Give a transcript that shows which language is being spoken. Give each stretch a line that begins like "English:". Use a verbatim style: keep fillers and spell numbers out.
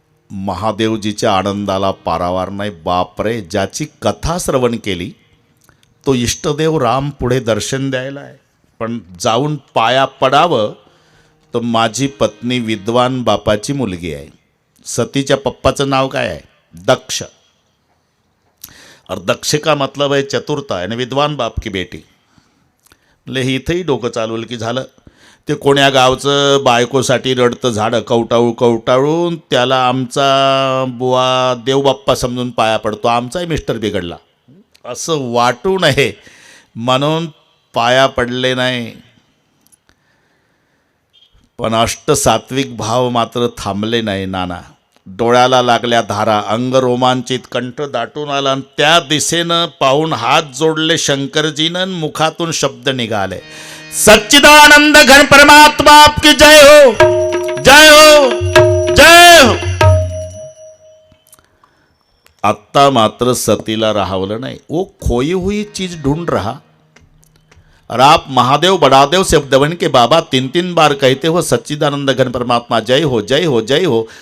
Marathi: महादेवजीच्या आनंदाला पारावार नाही. बापरे, ज्याची कथा श्रवण केली तो इष्टदेव राम पुढे दर्शन द्यायला आहे, पण जाऊन पाया पडावं तर माझी पत्नी विद्वान बापाची मुलगी आहे. सतीच्या पप्पाचं नाव काय आहे? दक्ष.
Hindi: और दक्ष का मतलब है चतुरता, यानी विद्वान बाप की बेटी.
Marathi: ले इथंही डोकं चालवलं की झालं. ते कोण्या गावचं बायकोसाठी रडतं झाडं कवटाळू कवटाळून त्याला आमचा बुवा देवबाप्पा समजून पाया पडतो, आमचाही मिस्टर बिघडला असं वाटू नये म्हणून पाया पडले नाही. पण अष्टसात्विक भाव मात्र थांबले नाही नाना. डोळ्याला लागल्या धारा, अंग रोमांचित, कंठ दाटून आला. त्या दिशेनं पाहून हात जोडले शंकरजीनं, मुखातून शब्द निघाले,
Hindi: सच्चिदानंद घन परमात्मा आपकी जय हो,
Marathi: जय हो, जय हो. आत्ता मात्र सतीला राहवलं नाही.
Hindi: वो खोई हुई चीज ढूंढ रहा. और आप महादेव बड़ादेव से उपदवन के बाबा तीन तीन बार कहते हो सच्चिदानंद घन परमात्मा जय हो, जय हो, जय हो.